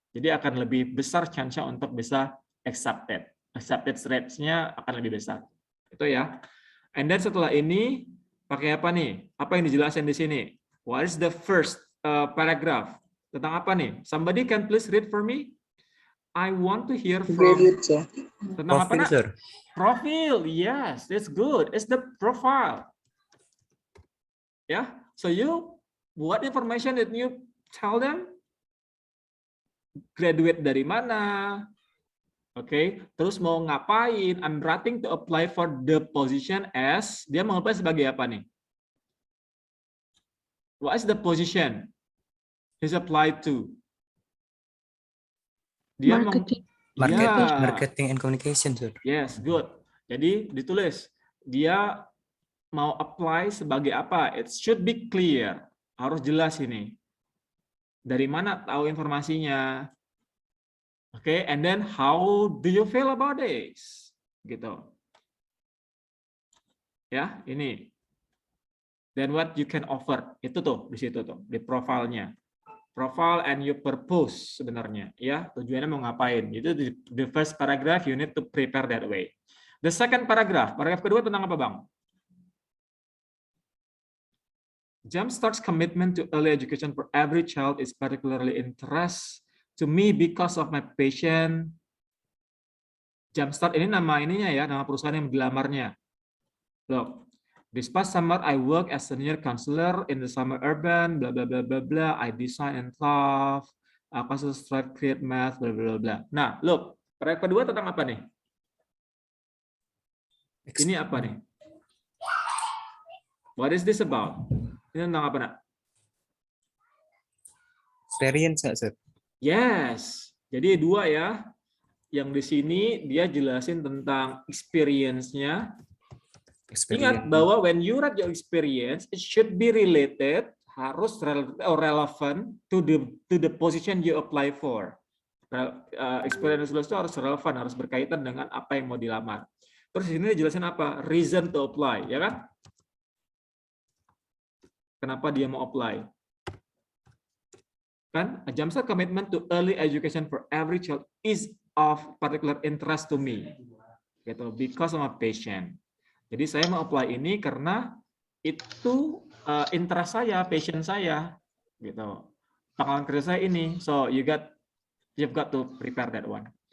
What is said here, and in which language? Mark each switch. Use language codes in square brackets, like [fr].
[id] Jadi akan lebih besar chance-nya untuk bisa accepted rates-nya akan lebih besar. Itu ya. [en] And then [id] setelah ini pakai apa nih? Apa yang dijelasin di sini? [en] What is the first paragraph? [id] Tentang apa nih? [en] Somebody can please read for me? I want to hear from [id] tentang apa nak? [en] Profile, yes, that's good. It's the profile. Yeah, so what information did you tell them? [id] Graduate dari mana? Oke, terus mau ngapain? [en] I'm writing to apply for the position as, [id] dia mau apply sebagai apa nih? [en] What is the position he's applied to? [id] Dia [en] marketing and communication, sir. Yes, good. [id] Jadi ditulis dia mau apply sebagai apa? [en] It should be clear. [id] Harus jelas ini. Dari mana tahu informasinya? [en] Oke, and then how do you feel about this? [id] Gitu. Ya, ini. [en] Then what you can offer. [id] Itu tuh di situ tuh, di profilnya. [en] Profile and your purpose [id] sebenarnya, ya tujuannya mau ngapain. Itu [en] the first paragraph you need to prepare that way. The second paragraph [id] kedua tentang apa bang? [en] Jumpstart's commitment to early education for every child is particularly interest to me because of my passion. [id] Jumpstart ini nama ininya ya, nama perusahaan yang dilamarnya. [en] Look. This past summer, I work as senior counselor in the summer urban, blah, blah, blah, blah, blah. I design and thought, aku strive create math, blah, blah, blah. [id] Nah, look, paragraf kedua tentang apa nih? Ini apa nih? [en] What is this about? [id] Ini tentang apa nak? Experience nggak, sir? Yes. Jadi dua ya. Yang di sini dia jelasin tentang experience-nya. Ingat bahwa [en] when you write your experience, it should be related, [id] harus [en] relevant to the position you apply for. [id] Experience itu harus relevan, harus berkaitan dengan apa yang mau dilamar. Terus di sini dijelasin apa? [en] Reason to apply, [id] ya kan? Kenapa dia mau apply? Kan? [en] A Jumpstart commitment to early education for every child is of particular interest to me. [id] Gitu, [en] because of my passion. [id] Jadi saya mau apply ini karena itu interest saya, passion saya, gitu. Pengalaman kerja saya ini. [en] So you've got to prepare that one.